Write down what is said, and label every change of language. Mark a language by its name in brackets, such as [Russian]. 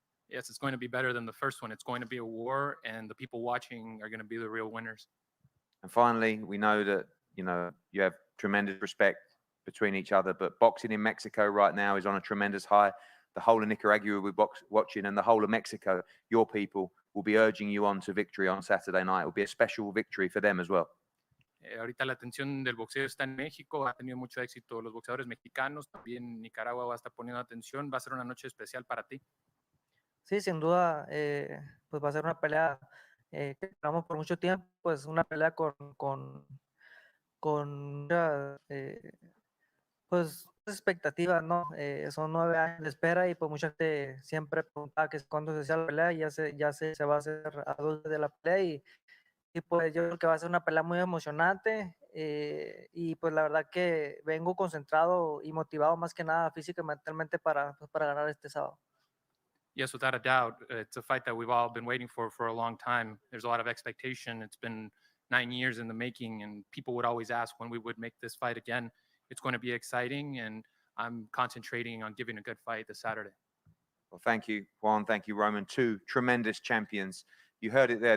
[English] Yes, it's going to be better than the first one. It's going to be a war, and the people watching are going to be the real winners. And finally, we know that you have tremendous respect between each other, but boxing in Mexico right now is on a tremendous high. The whole of Nicaragua will be watching, and the whole of Mexico, your people, will be urging you on to victory on Saturday night. It will be a special victory for them as well. [Spanish] Ahorita la atención del boxeo está en México, ha tenido mucho éxito los boxeadores mexicanos, también Nicaragua va a estar poniendo atención, va a ser una noche especial para ti. Sí, sin duda, pues va a ser una pelea que esperamos por mucho tiempo, pues una pelea con muchas pues, expectativas, ¿no? Son 9 años de espera y pues mucha gente siempre preguntaba que cuándo se hacía la pelea y ya se va a hacer a 2 de la pelea y pues yo creo que va a ser una pelea muy emocionante y pues la verdad que vengo concentrado y motivado más que nada física y mentalmente para ganar este sábado. [English] Yes, without a doubt, it's a fight that we've all been waiting for a long time. There's a lot of expectation. It's been 9 years in the making, and people would always ask when we would make this fight again. It's going to be exciting, and I'm concentrating on giving a good fight this Saturday. Well, thank you, Juan. Thank you, Roman. 2 tremendous champions. You heard it there.